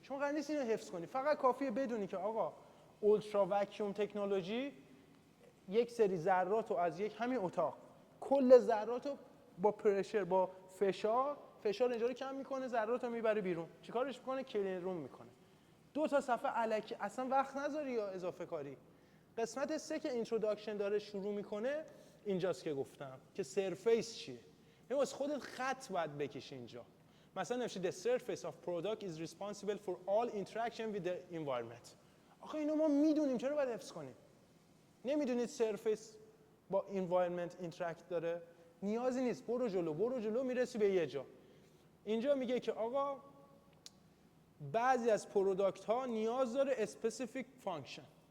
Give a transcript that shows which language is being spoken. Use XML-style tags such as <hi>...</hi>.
<fa>شما قرار نیست اینو حفظ کنی، فقط کافیه بدونی که آقا اولترا وکیوم تکنولوژی یک سری ذرات رو از یک همین اتاق، کل ذرات رو با پرشر، با فشار اینجا رو کم میکنه، ذرات رو میبره بیرون. چیکارش میکنه؟ کلین روم میکنه. 2 تا صفحه الکی، اصلا وقت نذاری یا اضافه کاری. قسمت 3 که اینتروداکشن داره شروع میکنه اینجاست که گفتم که سرفیس چیه. واسه خودت خط باید بکشی اینجا. مثلا نوشته</fa> <en>the surface of product is responsible for all interaction with the environment.</en> <fa>آخه اینو ما میدونیم، چرا باید حفظ کنیم؟ نمیدونید سرفیس با environment اینتراکت داره؟ نیازی نیست، برو جلو میرسی به یه جا. اینجا میگه که آقا بعضی از پروداکت ها نیاز داره اسپسیفیک فانکشن.</fa>